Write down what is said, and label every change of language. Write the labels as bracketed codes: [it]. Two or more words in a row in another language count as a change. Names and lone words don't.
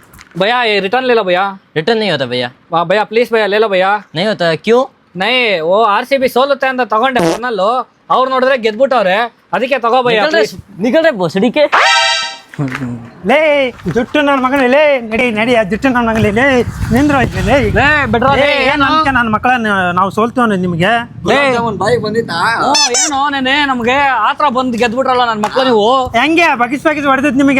[hi] भैया ये रिटर्न ले लो भैया। रिटर्न नहीं होता भैया। भैया प्लीज भैया ले लो भैया। नहीं होता क्यों? नहीं वो [kn] RCB ಸೋಲುತ್ತೆ ಅಂತ ತಗೊಂಡೆ ಫೈನಲ್, ಅವ್ರು ನೋಡಿದ್ರೆ ಗೆದ್ಬಿಟ್ಟವ್ರೆ, ಅದಕ್ಕೆ ತಗೋ ಭಯ್ಯ please. [hi] निकल रहे भोसड़ी के। [kn] ಲೇ ಜುಟ್ಟು ನನ್ನ ಮಗನೇ, ಲೇ ನಡಿ ನಡಿ, ಆ ಜುಟ್ಟು ನನ್ನ ಮಗನೇ, ಲೇ ನಿಂದ್ರು ಐತೆ ಲೇ. ಲೇ ಬಿಡ್ರೋ ಲೇ, ಏನು ಅಂತೆ ನನ್ನ ಮಕ್ಕಳನ್ನ ನಾವು ಸೋಲ್ತೀವಿ ನಿಮಗೆ? ಏನು ನೆನೆ ನಮ್ಗೆ ಆತರ ಬಂದ್ ಗೆದ್ಬಿಟ್ರಲ್ಲ ನನ್ ಮಕ್ಳು, ನೀವು ಹೆಂಗೆ ಬಗಿಸ್ ಹೊಡೆದೈತಿ ನಿಮಗೆ?